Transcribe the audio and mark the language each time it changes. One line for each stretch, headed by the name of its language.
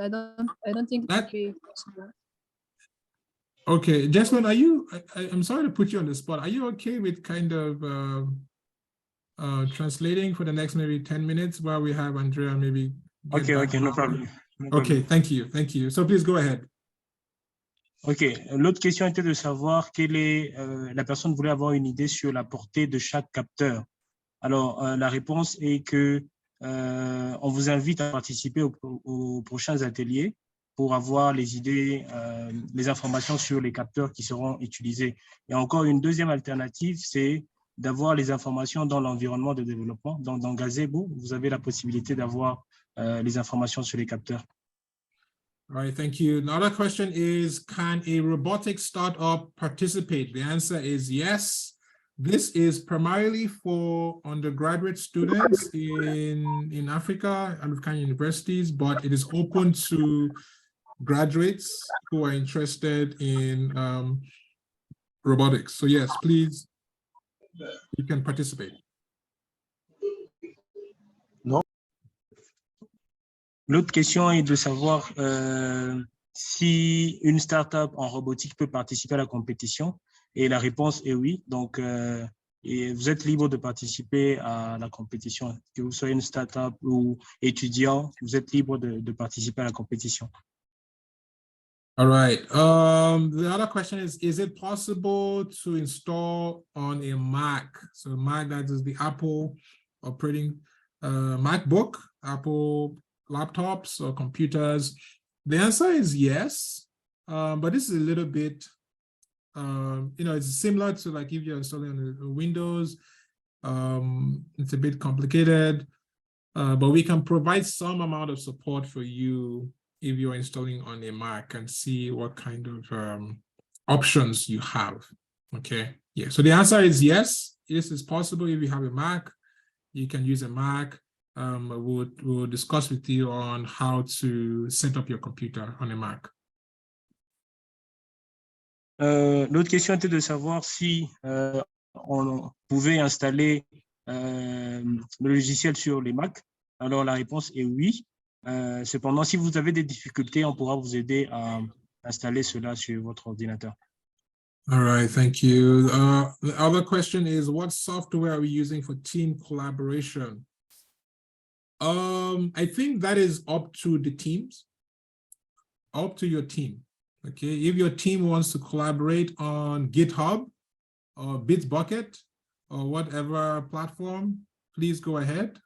English: I don't think it's okay. Okay, Jessalyn, I'm sorry to put you on the spot. Are you okay with kind of translating for the next maybe 10 minutes while we have Andrea maybe? Okay, no problem. Okay, thank you. So please go ahead.
French: Ok, l'autre question était de savoir quelle est, la personne voulait avoir une idée sur la portée de chaque capteur. Alors, la réponse est que on vous invite à participer aux prochains ateliers pour avoir les idées, les informations sur les capteurs qui seront utilisés. Et encore une deuxième alternative, c'est d'avoir les informations dans l'environnement de développement. Dans Gazebo, vous avez la possibilité d'avoir les informations sur les capteurs.
English: All right, thank you. Another question is, can a robotics startup participate? The answer is yes. This is primarily for undergraduate students in Africa and African universities, but it is open to graduates who are interested in robotics. So yes, please, you can participate.
French: L'autre question est de savoir si une startup en robotique peut participer à la compétition. Et la réponse est oui. Donc, et vous êtes libre de participer à la compétition. Que vous soyez une startup ou étudiant, vous êtes libre de participer à la compétition.
English: All right. The other question is it possible to install on a Mac? So Mac, that is the Apple operating MacBook, Apple laptops or computers. The answer is yes, but this is a little bit, it's similar to like if you're installing on Windows, it's a bit complicated, but we can provide some amount of support for you if you're installing on a Mac and see what kind of options you have. Okay, yeah, so the answer is yes, this is possible. If you have a Mac, you can use a Mac. We'll discuss with you on how to set up your computer on a Mac.
French: L'autre question était de savoir si on pouvait installer le logiciel sur les Mac. Alors la réponse est oui. Cependant, si vous avez des difficultés, on pourra vous aider à installer cela sur votre ordinateur.
English: All right, thank you. The other question is, what software are we using for team collaboration? I think that is up to the teams, up to your team. Okay, if your team wants to collaborate on GitHub or Bitbucket or whatever platform, please go ahead.